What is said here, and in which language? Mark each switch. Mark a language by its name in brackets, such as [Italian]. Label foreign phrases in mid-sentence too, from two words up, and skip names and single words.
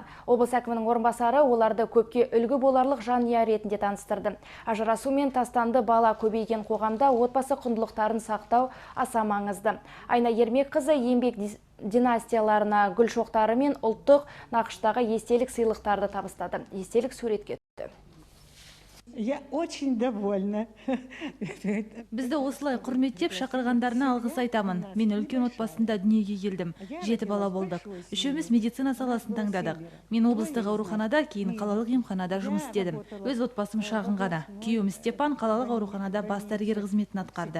[Kazakh] Облыс әкімінің орынбасары оларды көпке үлгі боларлық жанұя ретінде таныстырды. Ажырасу мен тастанды бала көбейген қоғамда отбасы құндылықтарын сақтау аса маңызды. Айна Ермек қызы еңбек династияларына гүл шоқтары мен ұлттық нақыштағы естелік сыйлықтарды табыстады. Естелік суретке түсті. [Russian] Я очень довольна. [Kazakh] Бізді осылай құрметтеп шақырғандарына алғыс айтамын. Мен үлкен отбасында дүниеге келдім. 7 бала болдық. Үшеуміз медицина саласын таңдадық. Мен облыстық ауруханада, кейін қалалық емханада жұмыс істедім. Өз отбасым шағын ғана. Күйеуім Степан қалалық ауруханада бас дәрігер қызметін атқарды.